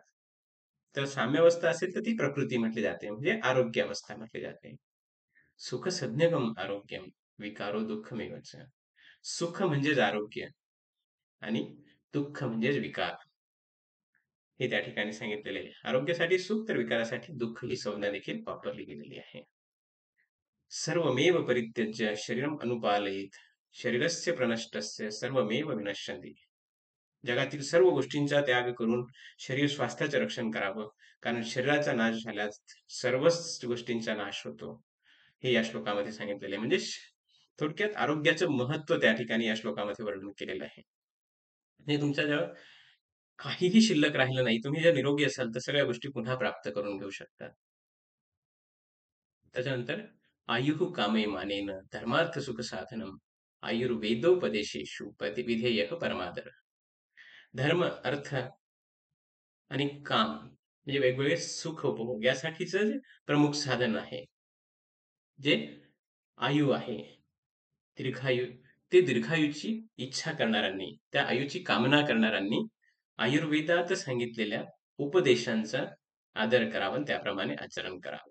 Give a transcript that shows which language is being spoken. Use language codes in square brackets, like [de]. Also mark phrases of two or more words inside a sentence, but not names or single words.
[mr] तर साम्यावस्था असेल तर ती प्रकृती म्हटली जाते, म्हणजे आरोग्य अवस्था म्हटली जाते. [sa] सुख सज्ञकम आरोग्यम विकारो दुःखमेवच. [mr] सुख म्हणजेच आरोग्य आणि दुःख म्हणजेच विकार, हे त्या ठिकाणी सांगितलेले आहे. आरोग्यासाठी सुख तर विकारासाठी दुःख ही संज्ञा देखील वापरली गेलेली आहे. [sa] सर्वमेव परित्यज्य शरीरम अनुपालयित शरीरस्य प्रनष्टस्य सर्वमेव विनश्यन्ति. [mr] जगातील सर्व गोष्टींचा त्याग करून शरीर स्वास्थ्याचे रक्षण करावं, कारण शरीराचा नाश झाल्यास सर्वच गोष्टींचा नाश होतो, हे या श्लोकामध्ये सांगितलेले आहे. म्हणजे थोडक्यात आरोग्याचं महत्व त्या ठिकाणी या श्लोकामध्ये वर्णन केलेलं आहे. म्हणजे तुमच्या जेव्हा काहीही शिल्लक राहिलं नाही, तुम्ही जर निरोगी असाल तर सगळ्या गोष्टी पुन्हा प्राप्त करून घेऊ शकता. [sa] त्याच्यानंतर आयुः कामे मानेन धर्मार्थ सुख साधनम आयुर्वेदोपदेशेषु विधेयः परमादर. [mr] धर्म, अर्थ आणि काम म्हणजे वेगवेगळे सुख उपभोग यासाठीच प्रमुख साधन आहे जे आयु आहे, दीर्घायु. ते दीर्घायुची इच्छा करणाऱ्यांनी, त्या आयुची कामना करणाऱ्यांनी आयुर्वेदात सांगितलेल्या उपदेशांचा आदर करावा, त्याप्रमाणे आचरण करावं.